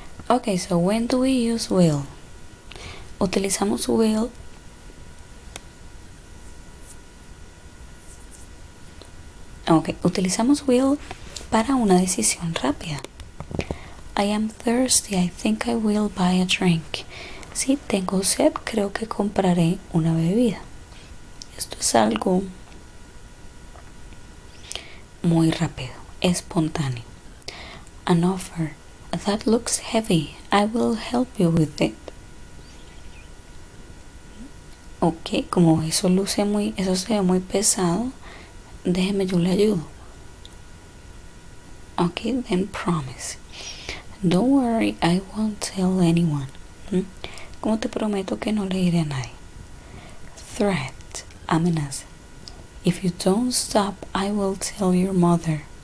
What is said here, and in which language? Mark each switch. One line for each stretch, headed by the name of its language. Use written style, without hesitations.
English: Okay, so when do we use will?
Spanish: Utilizamos will utilizamos will para una decisión rápida.
English: I am thirsty, I think I will buy a drink.
Spanish: Si tengo sed, creo que compraré una bebida. Esto es algo muy rápido, espontáneo.
English: An offer. That looks heavy. I will help you with it.
Spanish: Ok, como eso se ve muy pesado, déjeme, yo le ayudo.
English: Ok, then promise. Don't worry, I won't tell anyone.
Spanish: Como te prometo que no le diré a nadie.
English: Threat, amenaza. If you don't stop, I will tell your mother.